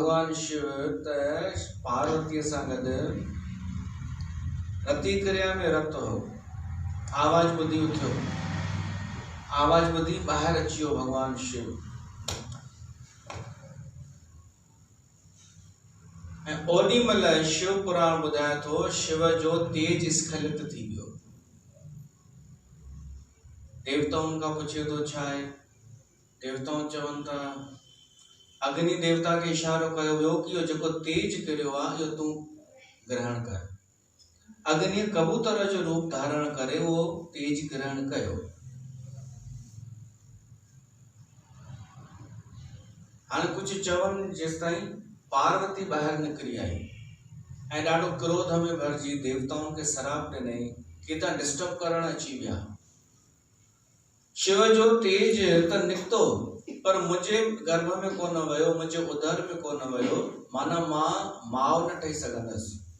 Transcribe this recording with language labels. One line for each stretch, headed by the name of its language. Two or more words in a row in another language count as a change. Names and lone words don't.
Sindhi: भगवान शिव त पार्वतीअ सां गॾु रती क्रिया में रत हो। आवाज ॿुधी उथियो, आवाज ॿुधी ॿाहिरि अची वियो भगवान शिव ऐं ओॾी महिल शिव पुराण ॿुधाए थो शिव जो तेज स्खलित थी वियो। देवताउनि खां पुछे थो छा आहे? देवताऊं चवनि था अग्नि देवता खे इशारो कयो वियो कि इहो जेको तेज किरियो आहे इहो तूं ग्रहण कर। अग्नि कबूतर जो रूप धारण करे वो तेज ग्रहण कयो। हाणे कुछ चवनि जेसिताईं पार्वती ॿाहिरि निकिरी आई ऐं ॾाढो क्रोध में भरिजी देवताउनि खे सराप ॾिनई कि तव्हां डिस्टर्ब करण अची विया। शिव जो तेज त निकितो पर मुंहिंजे गर्भ में कोन वियो, मुंहिंजे उदर में कोन वियो, माना मां माउ न ठही सघंदसि।